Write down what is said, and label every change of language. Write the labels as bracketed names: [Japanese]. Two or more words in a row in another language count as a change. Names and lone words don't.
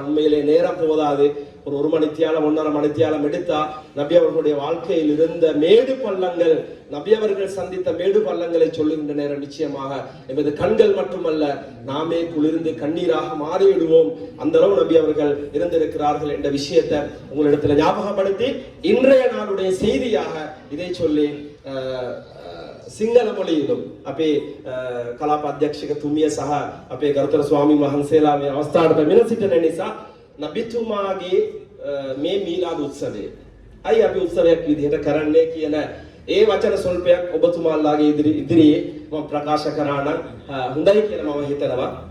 [Tamil] உண்மையிலே நேரம் போதாது, ஒரு மணித்தியாலம் 1.5 மணித்தியாலம் எடுத்தா நபி அவர்களுடைய வாழ்க்கையில் இருந்த மேடு பள்ளங்கள், நபி அவர்கள் சந்தித்த மேடு பள்ளங்களை சொல்லுகின்ற நேரம் நிச்சயமாக எமது கண்கள் மட்டுமல்ல நாமே குளிர்ந்து கண்ணீராக மாறிவிடுவோம். அந்த அளவு நபி அவர்கள் இருந்திருக்கிறார்கள் என்ற விஷயத்தை உங்களிடத்துல ஞாபகப்படுத்தி இன்றைய நாளுடைய செய்தியாக இதை சொல்லி [Sinhala] සිංහල මොළීලුම් අපේ කලාප අධ්‍යක්ෂකතුමිය සහ අපේ ගරුතර ස්වාමීන් වහන්සේලා මේ අවස්ථාවට පැමිණ සිටින නිසා නබිතුමාගේ මේ මීලාද් උත්සවය අයි අපි උත්සවයක් විදිහට කරන්නේ කියන ඒ වචන සොල්පයක් ඔබතුමාලාගේ ඉදිරියේ මම ප්‍රකාශ කරා නම් හොඳයි කියලා මම හිතනවා.